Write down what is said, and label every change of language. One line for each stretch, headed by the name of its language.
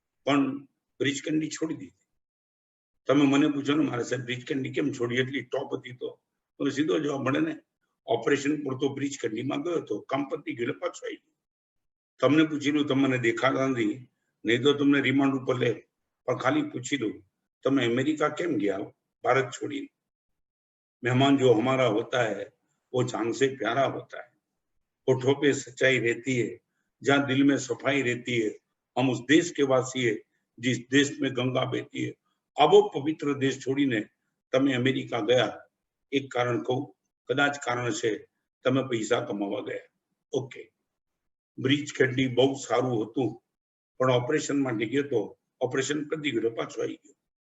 Gujarati: પણ bridge candy છોડી દીધી. તમે મને પૂછો ને મારે સાહેબ બ્રિજ કેન્ડી કેમ છોડી, એટલી ટોપ હતી તો સીધો જવાબ મળે ને, ઓપરેશન પૂરતો બ્રિજ કેન્ડીમાં ગયો હતો, કામ પતી ગયું એટલે પાછો આવી ગયો. તમને પૂછી લો, તમને દેખાતા નથી, નહીં તો તમને રિમાન્ડ ઉપર લે. પણ ખાલી પૂછી દો, તમે અમેરિકા કેમ ગયા ભારત छोड़िए?
Hindi: मेहमान जो हमारा होता है वो जान से प्यारा होता है. होठों पे सच्चाई रहती है, जहाँ दिल में सफाई रहती है. हम उस देश के वासी है जिस देश में गंगा बहती है. अब वो पवित्र देश
Gujarati: छोड़ीने તમે અમેરિકા ગયા, એક કારણ કહું, કદાચ કારણ છે તમે પૈસા કમાવા ગયા. ઓકે, બ્રિજ કેન્ડી બહુ સારું હતું, પણ ઓપરેશન માટે ગયો તો ઓપરેશન પતી ગયું પાછો આવી ગયો.